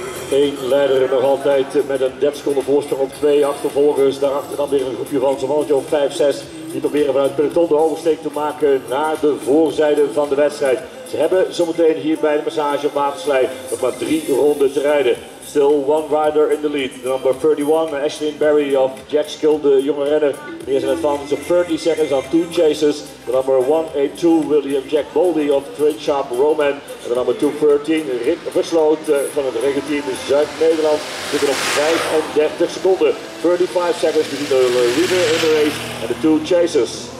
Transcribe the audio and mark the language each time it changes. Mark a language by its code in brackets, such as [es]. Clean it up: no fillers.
[nl] Eén leider nog altijd met een 30 seconden voorsprong op 2 achtervolgers. Daarachter dan weer een groepje van zo'n mannetje op 5, 6. Die proberen vanuit het peloton de oversteek te maken naar de voorzijde van de wedstrijd. Ze hebben zometeen hier bij de massage op Waterslei nog maar 3 ronden te rijden. [en] Still one rider in the lead. The number 31, Ashlyn Berry of Jack Skill, [nl] de jonge renner. Die is [en] in advance of 30 seconds on 2 chasers. The number 182, William Jack Boldy of Train Sharp Roman. [nl] En de number 213, Rick Versloot van het regenteam Zuid-Nederland. Zitten op 35 seconden. [en] 35 seconds between the leader in the race and the 2 chasers.